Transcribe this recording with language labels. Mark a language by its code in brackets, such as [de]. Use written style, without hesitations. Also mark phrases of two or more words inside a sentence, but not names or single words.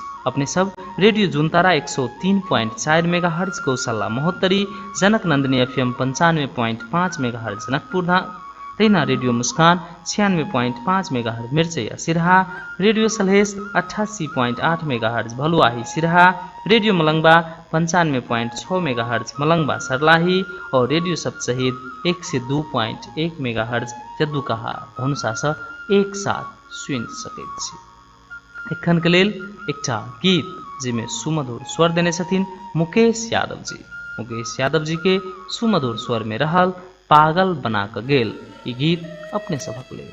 [mai] अपने सब रेडियो जुनतारा 103.4 मेगाहर्ज गौशाला महोत्तरी, जनक नंदिनी FM 95.5 मेगाहर्ज जनकपुर धाम, तहिना रेडियो मुस्कान 96.5 मेगाहर्ज मिर्चैया सिरहा, रेडियो सलहेश 88.8 मेगाहर्ज भलुआही सिरहा, रेडियो मलंगवा 95.6 मेगाहर्ज मलंगवा सरलाही और रेडियो सब सहित 102.1 मेगाहर्ज जद्दुकहा धनुषा से एक साथ सुनि सकैत छी। एखन के लेल एकटा गीत जिमे सुमधुर स्वर देने छथिन मुकेश यादव जी। मुकेश यादव जी के सुमधुर स्वर में रहल पागल बना के गेल ई गीत अपने सबक लेल।